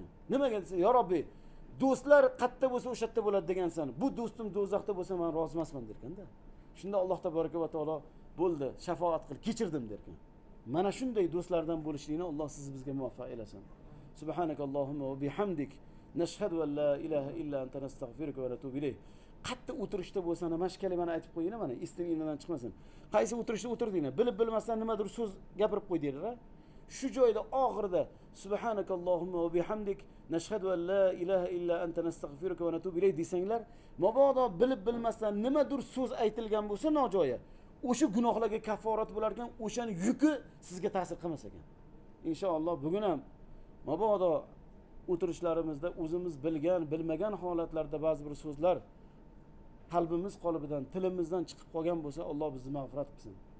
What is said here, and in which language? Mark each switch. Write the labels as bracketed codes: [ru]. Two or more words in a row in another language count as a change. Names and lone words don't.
[uz] Nimaga desa, ya Robbi, do'stlar qayerda bo'lsa o'sha yerda bo'ladi degansan. Bu do'stim do'zaxda bo'lsa men rozi emasman derkanda. Shunda Alloh [ar] تبارك وتعالى [uz] bo'ldi, shafaat qil, kechirdim derkan. Mana shunday do'stlardan bo'lishlikni Alloh sizni bizga muvaffaq eylesin. [ar] سبحانك اللهم وبحمدك نشهد أن لا إله إلا أنت نستغفرك ونتوب إليك. [uz] Qatta o'tirishda bo'lsa, mana shu kalimani aytib qo'ying, mana istiningdan chiqmasin. Qaysi o'tirishda o'tirdinglar, bilib bilmasdan nimadir so'z gapirib qo'ydinglar. Shu joyda oxirida [ar] سبحانك اللهم وبحمدك نشهد أن لا إله إلا أنت نستغفرك ونتوب إليك [uz] desanglar, mabodo bilib bilmasdan nimadir so'z aytilgan bo'lsa nojo'ya, o'sha gunohlarga kafforat bo'lar ekan, o'shaning yuki sizga ta'sir qilmas ekan. Inshaalloh bugun ham mabodo o'tirishlarimizda o'zimiz bilgan, bilmagan holatlarda ba'zi bir so'zlar qalbimiz qolbidan, tilimizdan chiqib qolgan bo'lsa, Alloh bizni mag'firat qilsin.